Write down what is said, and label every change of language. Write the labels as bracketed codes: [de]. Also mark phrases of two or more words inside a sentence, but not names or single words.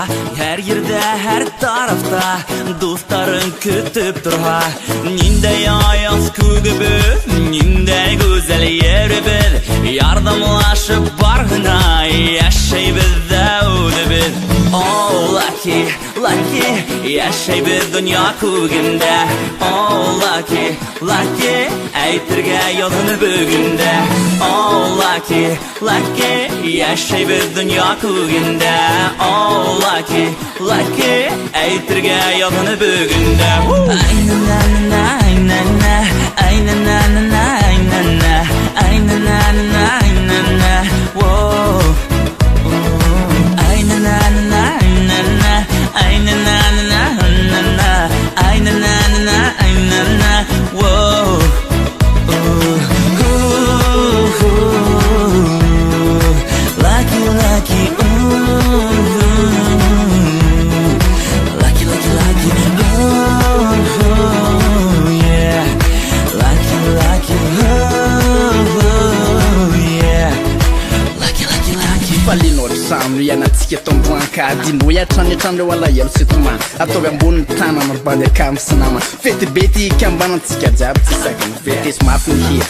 [ba] Һәр ердә, һәр тарафта дусларың көтеп торга. Ниндәй аяз күгебез, ниндәй гүзәл еребез, ярдәмлашып баргына яшәйбез дәүдебез. [en] Oh lucky, lucky, [ba] яшәйбез дөнья күгендә. [en] Oh lucky, lucky, [ba] әйтергә язны бүгендә. [en] Oh lucky, lucky, [ba] яшәйбез дөнья күгендә. [en] Oh lucky, lucky, [ba] әйтергә язны бүгендә. Айнана, айнана, айнана, айнана, айнана, айнана, whoa. Айнана, айнана, айнана, айнана, айнана, айнана, whoa. [en] Lucky, lucky, lucky, lucky, lucky, yeah. Lucky, lucky, yeah. [mg] trano ianantsika eto ambolankady indroy atrany wala elo setomany ataovy ambony tana marobady akamy sy namana fety be ty ikambanantsika jiaby tsy sakany fety esy mafy ny hira